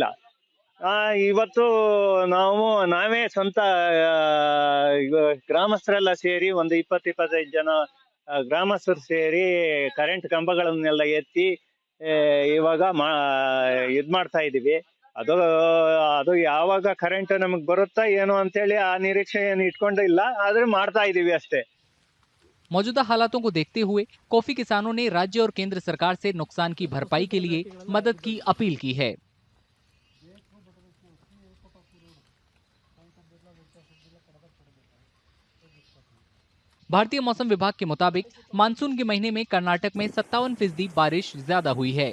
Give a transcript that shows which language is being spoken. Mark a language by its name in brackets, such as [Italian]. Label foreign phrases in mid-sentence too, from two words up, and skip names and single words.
[Kannada] ಇವತ್ತು ನಾವೇ ಸ್ವಂತ ಗ್ರಾಮಸ್ಥರೆಲ್ಲ ಸೇರಿ ಒಂದು 20-25 ಜನ ಗ್ರಾಮಸ್ಥರು ಸೇರಿ ಕರೆಂಟ್ ಕಂಬಗಳನ್ನೆಲ್ಲ ಎತ್ತಿ ಇವಾಗ ಇದ್ ಮಾಡ್ತಾ ಇದೀವಿ. ಅದು ಯಾವಾಗ ಕರೆಂಟ್ ನಮಗ್ ಬರುತ್ತಾ ಏನೋ ಅಂತೇಳಿ ಆ ನಿರೀಕ್ಷೆ ಏನು ಇಟ್ಕೊಂಡಿಲ್ಲ, ಆದ್ರೆ ಮಾಡ್ತಾ ಇದೀವಿ ಅಷ್ಟೇ। [Hindi] मौजूदा हालातों को देखते हुए कॉफी किसानों ने राज्य और केंद्र सरकार से नुकसान की भरपाई के लिए मदद की अपील की है। भारतीय मौसम विभाग के मुताबिक मानसून के महीने में कर्नाटक में 57% बारिश ज्यादा हुई है।